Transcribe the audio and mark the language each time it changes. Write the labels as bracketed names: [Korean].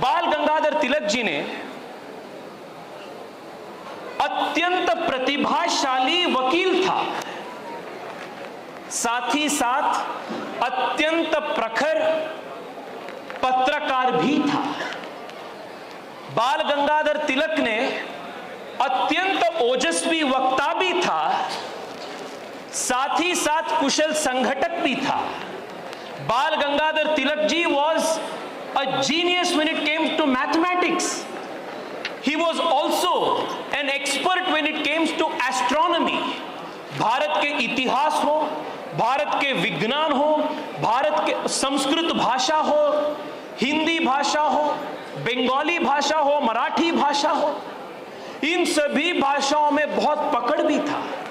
[Hindi] बाल गंगाधर तिलक जी ने अत्यंत प्रतिभाशाली वकील था, साथ ही साथ अत्यंत प्रखर पत्रकार भी था। बाल गंगाधर तिलक ने अत्यंत ओजस्वी वक्ता भी था, साथ ही साथ कुशल संगठक भी था। [English] Bal Gangadhar Tilak ji was a genius when it came to mathematics. He was also an expert when it came to astronomy. [Hindi] Bharat के इतिहास हो, भारत के विज्ञान हो, भारत के संस्कृत भाषा हो, हिंदी भाषा हो, बंगाली भाषा हो, मराठी भाषा हो, इन सभी भाषाओं में बहुत पकड़ भी था।